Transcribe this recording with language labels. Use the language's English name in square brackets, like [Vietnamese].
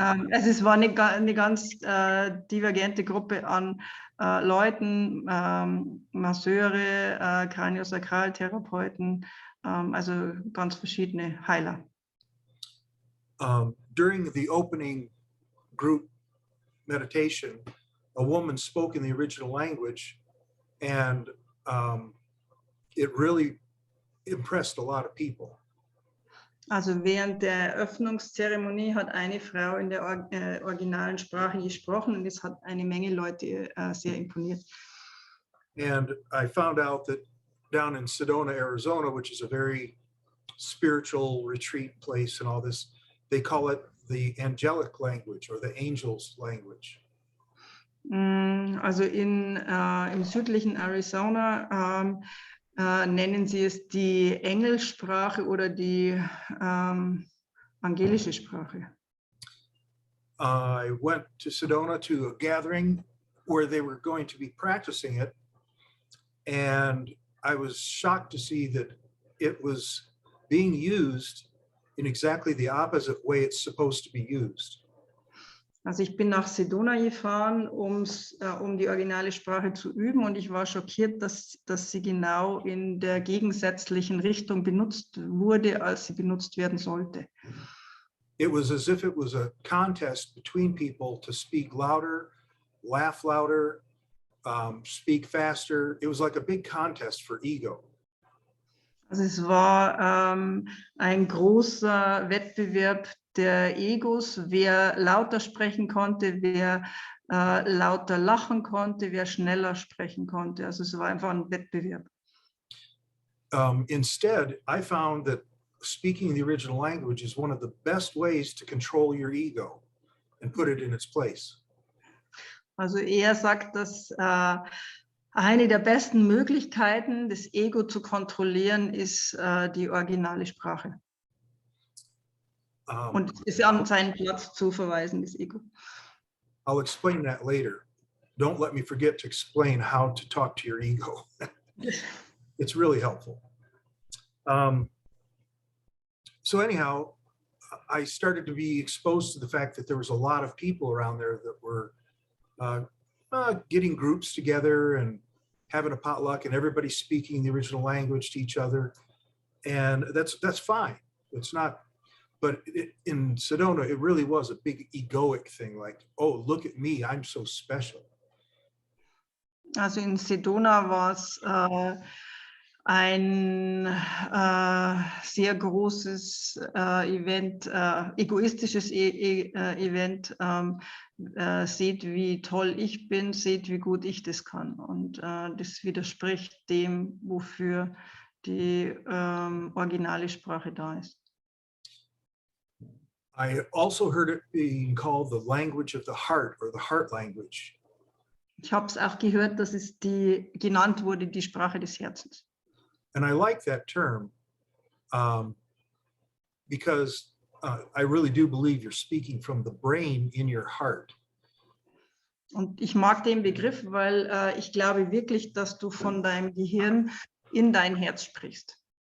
[German] Es war eine ganz divergente Gruppe an Leuten, Masseure, Kraniosakraltherapeuten, also ganz verschiedene Heiler. [English] During the opening group meditation, a woman spoke in the original language, and it really impressed a lot of people. [German] Also während der Eröffnungszeremonie hat eine Frau in der originalen Sprache gesprochen und es hat eine Menge Leute sehr imponiert. [English] And I found out that down in Sedona, Arizona, which is a very spiritual retreat place and all this, they call it the angelic language or the angels language. [German] Also im südlichen Arizona nennen sie es die Engelsprache oder die angelische Sprache. [English] I went to Sedona to a gathering where they were going to be practicing it, and I was shocked to see that it was being used in exactly the opposite way it's supposed to be used. [German] Also ich bin nach Sedona gefahren, um die originale Sprache zu üben, und ich war schockiert, dass sie genau in der gegensätzlichen Richtung benutzt wurde, als sie benutzt werden sollte. [English] It was as if it was a contest between people to speak louder, laugh louder, speak faster. It was like a big contest for ego. [German] Also es war ein großer Wettbewerb der Egos, wer lauter sprechen konnte, wer lauter lachen konnte, wer schneller sprechen konnte. Also es war einfach ein Wettbewerb. [English] Instead, I found that speaking the original language is one of the best ways to control your ego and put it in its place. [German] Also er sagt, dass eine der besten Möglichkeiten, das Ego zu kontrollieren, ist die originale Sprache. Und es ist an seinen Platz zu verweisen, das Ego. [English] I'll explain that later. Don't let me forget to explain how to talk to your ego. It's really helpful. So anyhow, I started to be exposed to the fact that there was a lot of people around there that were getting groups together and having a potluck and everybody speaking the original language to each other. And that's fine. It's not, but in Sedona, it really was a big egoic thing. Like, oh, look at me, I'm so special. [German] Also in Sedona war es ein sehr großes Event, egoistisches Event. Seht, wie toll ich bin, seht, wie gut ich das kann. Und das widerspricht dem, wofür die originale Sprache da ist. [English] I also heard it being called the language of the heart or the heart language. [German] Ich habe es auch gehört, dass es genannt wurde, die Sprache des Herzens. [English] And I like that term because I really do believe you're speaking from the brain in your heart. [German] Und ich mag den Begriff, weil ich glaube wirklich, dass du von deinem Gehirn in dein Herz sprichst.